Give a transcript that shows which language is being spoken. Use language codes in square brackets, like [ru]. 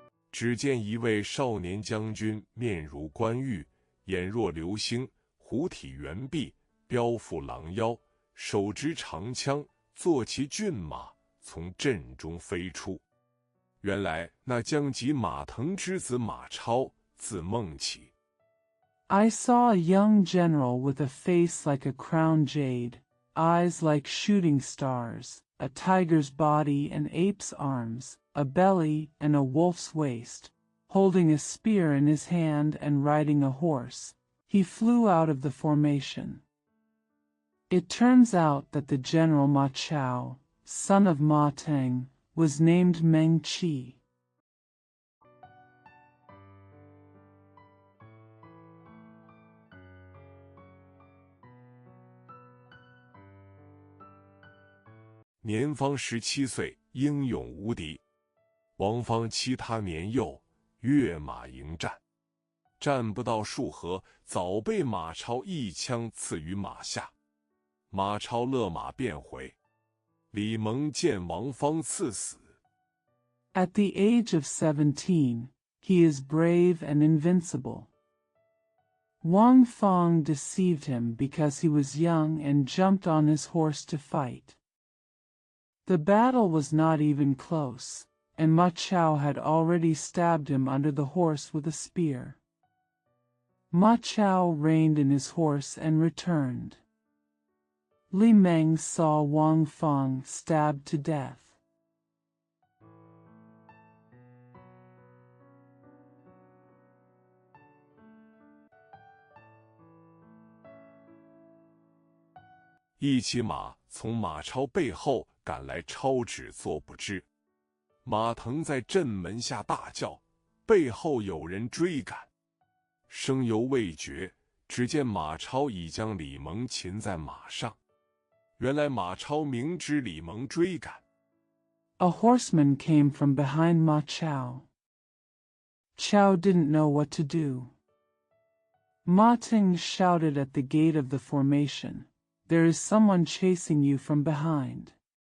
[zh] 只见一位少年将军，面如冠玉，眼若流星，虎体猿臂，彪腹狼腰，手执长枪，坐骑骏马，从阵中飞出。原来那将及马腾之子马超，字孟起。 [en] I saw a young general with a face like a crown jade, eyes like shooting stars, a tiger's body and ape's arms, a belly and a wolf's waist, holding a spear in his hand and riding a horse. He flew out of the formation. It turns out that the general Ma Chao, son of Ma Teng, was named Meng Qi. [zh] 年方17岁，英勇无敌。王方欺他年幼，跃马迎战。战不到数合，早被马超一枪刺于马下。马超勒马便回，李蒙见王方刺死。 [en] At the age of 17, he is brave and invincible. Wang Fong deceived him because he was young and jumped on his horse to fight. The battle was not even close, and Ma Chao had already stabbed him under the horse with a spear. Ma Chao reined in his horse and returned. Li Meng saw Wang Fong stabbed to death. [zh] 一骑马从马超背后赶来，超只作不知。马腾在阵门下大叫，背后有人追赶。声犹未绝，只见马超已将李蒙擒在马上。原来马超明知李蒙追赶。 [en] A horseman came from behind Ma Chao. Chao didn't know what to do. Ma Ting shouted at the gate of the formation, "There is someone chasing you from behind."